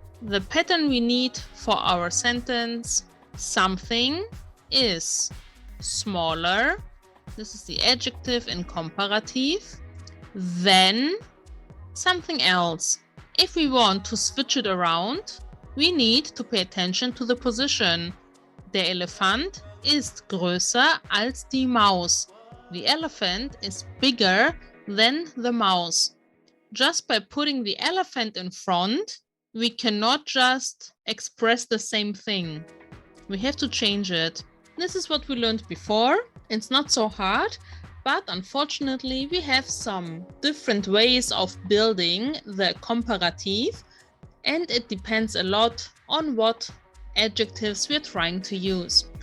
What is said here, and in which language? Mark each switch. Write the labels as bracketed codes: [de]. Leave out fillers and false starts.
[en] The pattern we need for our sentence: something is smaller. This is the adjective in comparative. Then something else. If we want to switch it around, we need to pay attention to the position. [de] Der Elefant ist größer als die Maus. [en] The elephant is bigger than the mouse. Just by putting the elephant in front, we cannot just express the same thing. We have to change it. This is what we learned before. It's not so hard, but unfortunately we have some different ways of building the comparative, and it depends a lot on what adjectives we're trying to use.